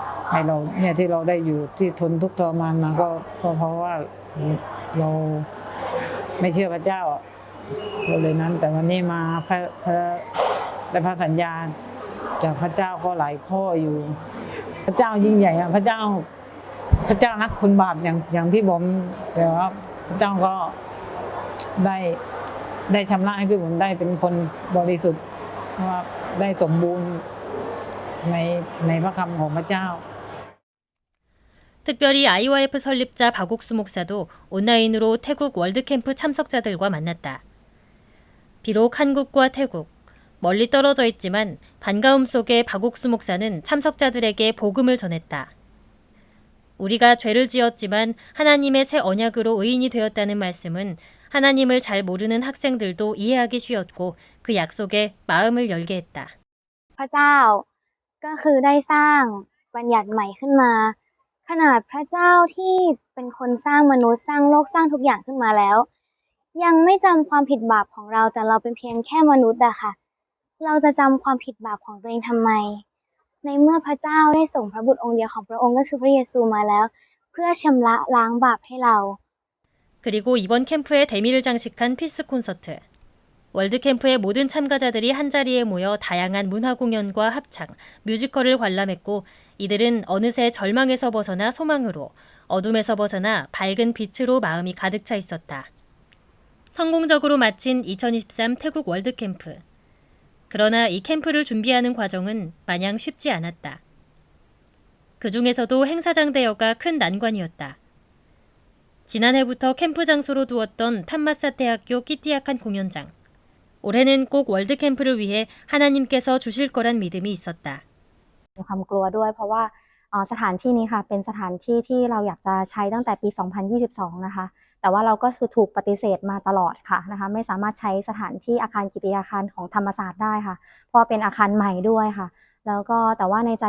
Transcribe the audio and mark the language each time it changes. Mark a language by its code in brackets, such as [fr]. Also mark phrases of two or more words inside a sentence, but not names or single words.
[th] ให้เราเนี่ยที่เราได้อยู่ที่ทนทุกข์ทรมานมาก็เพราะว่าเราไม่เชื่อพระเจ้าเราเลยนั้น แต่วันนี้มาได้พระสัญญาจากพระเจ้าก็หลายข้ออยู่ พระเจ้ายิ่งใหญ่อะพระเจ้ารักคนบาปอย่างพี่บอมแต่ว่าพระเจ้าก็ ได้ชำระให้พี่บอมได้เป็นคนบริสุทธิ์เพราะว่าได้สมบูรณ์ในพระคำของพระเจ้า [ko] 특별히 IYF 설립자 박옥수 목사도 온라인으로 태국 월드캠프 참석자들과 만났다. 비록 한국과 태국, 멀리 떨어져 있지만 반가움 속에 박옥수 목사는 참석자들에게 복음을 전했다. 우리가 죄를 지었지만 하나님의 새 언약으로 의인이 되었다는 말씀은 하나님을 잘 모르는 학생들도 이해하기 쉬웠고 그 약속에 마음을 열게 했다. [th] พระเจ้าก็คือได้สร้างบัญญัติใหม่ขึ้นมาขนาดพระเจ้าที่เป็นคนสร้างมนุษย์สร้างโลกสร้างทุกอย่างขึ้นมาแล้วยังไม่จำความผิดบาปของเราแต่เราเป็นเพียงแค่มนุษย์อะค่ะเราจะจำความผิดบาปของตัวเองทำไมในเมื่อพระเจ้าได้ส่งพระบุตรองค์เดียวของพระองค์ก็คือพระเยซูมาแล้วเพื่อชำระล้างบาปให้เรา [ko] 그리고 이번 캠프의 대미를 장식한 피스 콘서트. 월드캠프의 모든 참가자들이 한자리에 모여 다양한 문화공연과 합창, 뮤지컬을 관람했고 이들은 어느새 절망에서 벗어나 소망으로, 어둠에서 벗어나 밝은 빛으로 마음이 가득 차 있었다. 성공적으로 마친 2023 태국 월드캠프. 그러나 이 캠프를 준비하는 과정은 마냥 쉽지 않았다. 그 중에서도 행사장 대여가 큰 난관이었다. 지난해부터 캠프 장소로 두었던 탐마사 대학교 끼띠약한 공연장. 올해는 꼭 월드캠프를 위해 하나님께서 주실 거란 믿음이 있었다. [th] มีความกลัวด้วยเพราะว่าสถานที่นี้ค่ะเป็นสถานที่ที่เราอยากจะใช้ตั้งแต่ปี 2022 นะคะแต่ว่าเราก็คือถูกปฏิเสธมาตลอดค่ะนะคะไม่สามารถใช้สถานที่อาคารกิติยาคารของธรรมศาสตร์ได้ค่ะเพราะเป็นอาคารใหม่ด้วยค่ะแล้วก็แต่ว่าในใจ